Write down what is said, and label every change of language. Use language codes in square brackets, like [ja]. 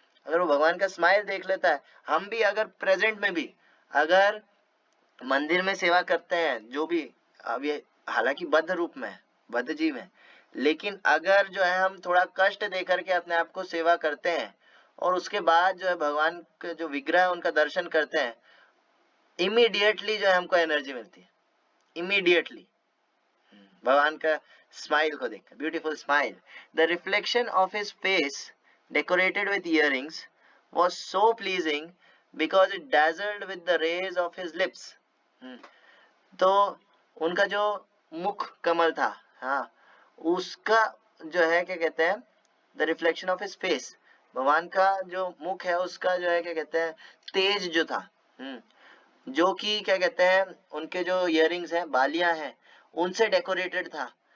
[hi] अगर वो भगवान का स्माइल देख लेता है, हम भी अगर प्रेजेंट में भी अगर मंदिर में सेवा करते हैं, जो भी अब ये हालांकि बद्ध रूप में है, बद्ध जीव है, लेकिन अगर जो है हम थोड़ा कष्ट दे करके अपने आप को सेवा करते हैं और उसके बाद जो है भगवान के जो विग्रह है उनका दर्शन करते हैं, इमीडिएटली जो है हमको एनर्जी मिलती है, इमीडिएटली भगवान का स्माइल को देखकर। [en] Beautiful smile, the reflection of his face decorated with earrings was so pleasing because it dazzled with the rays of his lips. [hi] तो उनका जो मुख कमल था, हाँ, उसका जो है क्या कहते हैं, [en] the reflection of his face, [hi] भगवान का जो मुख है उसका जो है क्या कहते हैं तेज जो था, जो कि क्या कहते हैं उनके जो इयरिंग्स हैं, बालियां हैं, उनसे डेकोरेटेड था।